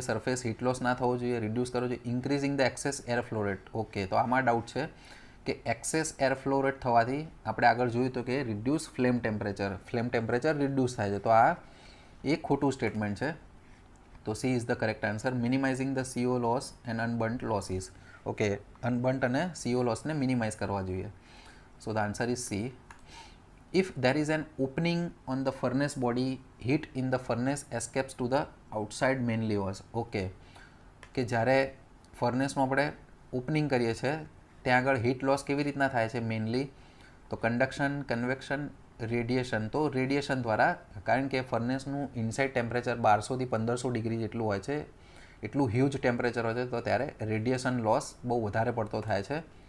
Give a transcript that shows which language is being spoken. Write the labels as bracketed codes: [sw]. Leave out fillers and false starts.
[gu] Surface heat loss ના થવો જોઈએ, રિડ્યુસ કરવો જોઈએ. [en] increasing the excess air flow rate, [gu] okay, તો આમાં ડાઉટ છે કે એક્સેસ એર ફ્લો રેટ થવાથી આપણે આગળ જોયું તો કે રિડ્યુસ ફ્લેમ ટેમ્પરેચર રિડ્યુસ થાય છે. તો આ એક ખોટું સ્ટેટમેન્ટ છે. તો [en] C is the correct answer. Minimizing the CO loss and unburnt losses, [gu] okay, અનબર્ન્ટ અને CO લોસને મિનિમાઇઝ કરવા જોઈએ. [en] So the answer is C. If there is an opening on the furnace body, heat in the furnace escapes to the outside main levers. [gu] Okay, કે જ્યારે ફર્નેસનું આપણે opening કરીએ છીએ ત્યાં આગળ હીટ લોસ કેવી રીતના થાય છે મેઇનલી, તો કન્ડક્શન, કન્વેક્શન, રેડિયેશન. તો રેડિયેશન દ્વારા, કારણ કે ફર્નેસનું ઇનસાઇડ ટેમ્પરેચર 1200 થી 1500 ડિગ્રી જેટલું હોય છે, એટલું હ્યુજ ટેમ્પરેચર હોય છે, તો ત્યારે રેડિયેશન લોસ બહુ વધારે પડતો થાય છે.